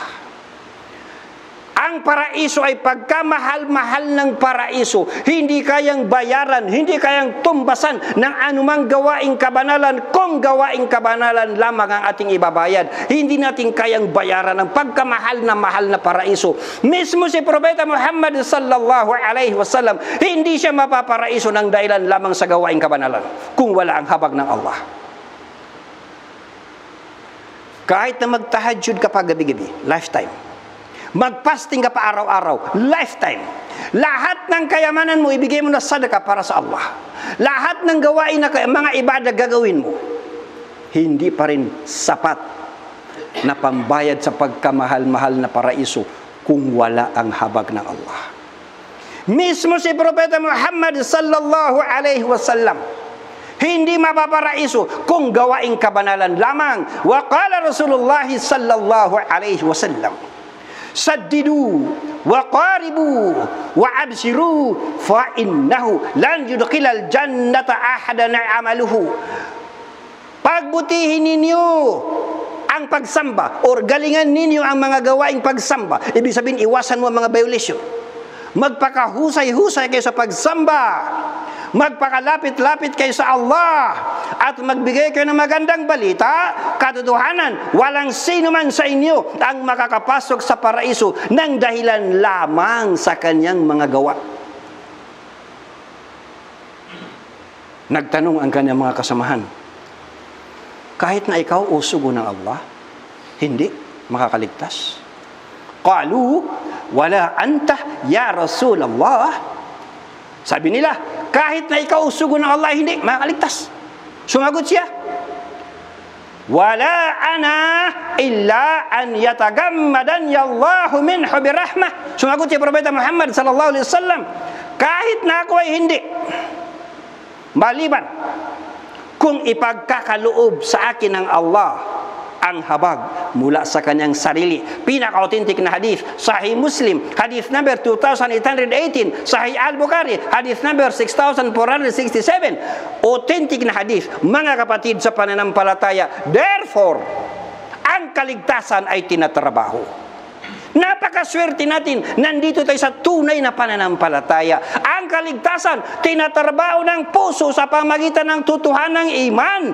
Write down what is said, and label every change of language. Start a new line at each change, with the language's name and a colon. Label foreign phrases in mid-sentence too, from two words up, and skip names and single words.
Filipino: Ang paraiso ay pagkamahal-mahal ng paraiso, hindi kayang bayaran, hindi kayang tumbasan ng anumang gawaing kabanalan, kung gawaing kabanalan lamang ang ating ibabayad. Hindi natin kayang bayaran ng pagkamahal na mahal na paraiso. Mismo si Propeta Muhammad
Arabic: صلى الله عليه وسلم,
Filipino: hindi siya mapaparaiso ng dahilan lamang sa gawaing kabanalan, kung wala ang habag ng Allah. Kahit na magtahajjud ka pa gabi-gabi, lifetime. Magpasting ka pa araw-araw, lifetime. Lahat ng kayamanan mo, ibigay mo na sadaka para sa Allah. Lahat ng gawain na mga ibadah gagawin mo, hindi pa rin sapat na pambayad sa pagkamahal-mahal na paraiso kung wala ang habag ng Allah. Mismo si Propeta Muhammad
Arabic: صلى الله عليه وسلم,
Filipino: hindi mapaparaiso kung gawaing kabanalan lamang.
Arabic: وقال رسول الله صلى الله عليه وسلم سددوا وقاربوا وأبشروا فإنه لن يدخل الجنة أحدا عمله.
Filipino: Pagbutihin ninyo ang pagsamba, or galingan ninyo ang mga gawaing pagsamba. Ibig sabihin, iwasan mo ang mga violation. Magpakahusay-husay kayo sa pagsamba, magpakalapit-lapit kayo sa Allah, at magbigay kayo ng magandang balita. Katotohanan, walang sino man sa inyo ang makakapasok sa paraiso ng dahilan lamang sa kanyang mga gawa. Nagtanong ang kanyang mga kasamahan, kahit na ikaw usugo ng Allah, hindi makakaligtas?
Arabic: قالوا ولا أنت يا رسول الله.
Filipino: Sabi nila, kahit na ikaw usugo ng Allah, hindi makakaligtas. Sumagot siya,
Arabic: ولا أنا إلا أن يتغمدني الله منه برحمة.
Filipino: Sumagot si Propeta Muhammad
Arabic: صلى الله عليه وسلم,
Filipino: kahit na ako ay hindi Maliban kung ipagkakaloob sa akin ng Allah ang habag mula sa kanyang sarili. Pinaka-authentic na hadith, Sahih Muslim, hadith number 2818, Sahih Al-Bukhari, hadith number 6467. Authentic na hadith, mga kapatid sa pananampalataya. Therefore, ang kaligtasan ay tinatrabaho. Napakaswerte natin, nandito tayo sa tunay na pananampalataya. Ang kaligtasan, tinatrabaho ng puso sa pamagitan ng tutuhanang iman.